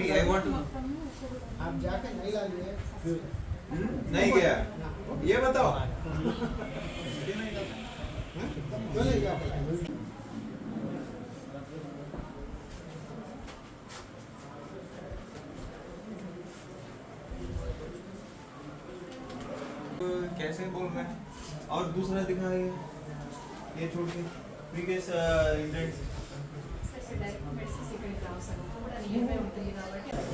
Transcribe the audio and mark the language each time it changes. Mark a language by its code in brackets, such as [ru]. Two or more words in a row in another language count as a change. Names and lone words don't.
[en] I want to. [hi] आप जाकर नहीं ला लिए नहीं गया. ये बताओ. क्यों नहीं गया? कैसे बोल रहे हैं? और दूसरा दिखाइए. ये छोड़ के [en] previous intents direct medicine second class [te] కూడా నియమే ఉంటుంది కాబట్టి